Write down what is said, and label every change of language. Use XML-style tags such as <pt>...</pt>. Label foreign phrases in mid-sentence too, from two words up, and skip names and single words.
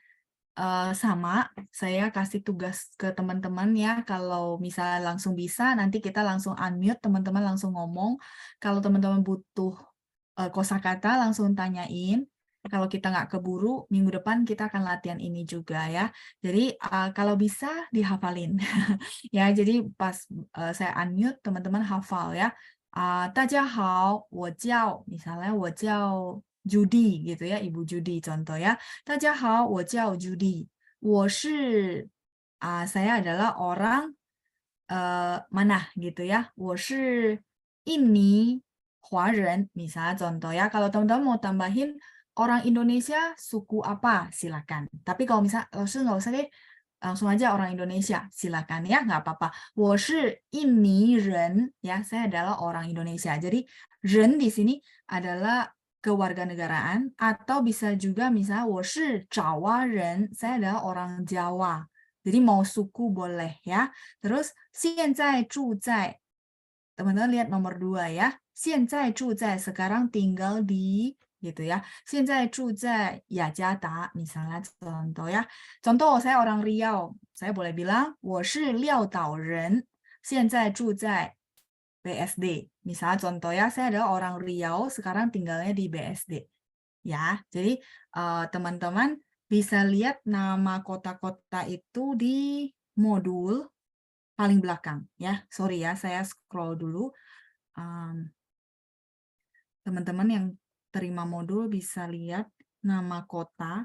<id>Sama, saya kasih tugas ke teman-teman ya, kalau misalnya langsung bisa, nanti kita langsung unmute, teman-teman langsung ngomong. Kalau teman-teman butuh kosakata, langsung tanyain. Kalau kita nggak keburu, minggu depan kita akan latihan ini juga ya. Jadi kalau bisa dihafalin. Ya, jadi pas saya unmute, teman-teman hafal ya.</id> <zh>大家好，我叫</zh> <id>misalnya</id> <zh>我叫</zh> <id>Judy gitu ya, Ibu Judy contoh ya.</id> <zh>大家好，我叫</zh> <id>Judy.</id> <zh>我是</zh> <id>saya adalah orang mana gitu ya.</id> <zh>我是印尼华人</zh> <id>misalnya contoh ya. Kalau teman-teman mau tambahin orang Indonesia suku apa silakan. Tapi kalau misalnya nggak usah deh, langsung aja orang Indonesia, silakan ya, nggak apa-apa.</id> <zh>我是印尼人</zh> <id>ya, saya adalah orang Indonesia. Jadi 人 di sini adalah kewarganegaraan, atau bisa juga misalnya</id> <zh>我是爪哇人,</zh> <id>saya adalah orang Jawa. Jadi mau suku boleh ya. Terus</id> <zh>现在住在,</zh> <id>teman-teman lihat nomor 2 ya.</id> <zh>现在住在</zh> <id>sekarang tinggal di gitu ya.</id> <zh>现在住在雅加达</zh> <id>misalnya contoh ya. Contoh saya orang Riau, saya boleh bilang</id> <zh>我是廖岛人，现在住在</zh> <id>BSD. Misalnya contoh ya, saya adalah orang Riau, sekarang tinggalnya di BSD. Ya, jadi teman-teman bisa lihat nama kota-kota itu di modul paling belakang ya. Sorry ya, saya scroll dulu. Teman-teman yang terima modul bisa lihat nama kota.</id>